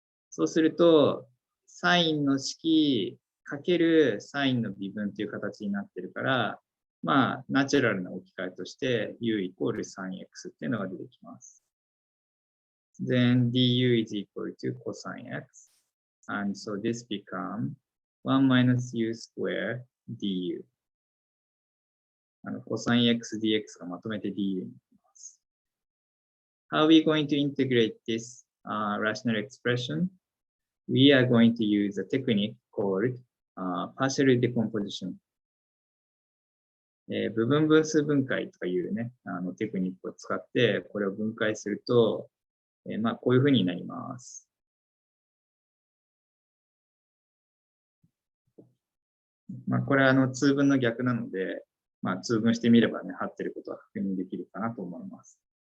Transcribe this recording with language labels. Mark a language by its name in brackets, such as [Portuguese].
[Japanese] そうすると、サインの式かけるサインの微分という形になってるから、まあ、ナチュラルな置き換えとして u イコール sinx っていうのが出てきます。 [English] Then du is equal to cosine x. And so this becomes 1 minus u square du. [Japanese] cosine x dx がまとめて du になります。 [English] How are we going to integrate this rational expression? We are going to use a technique called partial decomposition. [Japanese] 部分分数分解とかいうね、テクニックを使って、これを分解すると、まあ、こういうふうになります。まあ、これは通分の逆なので、まあ、通分してみればね、合ってることは確認できるかなと思います。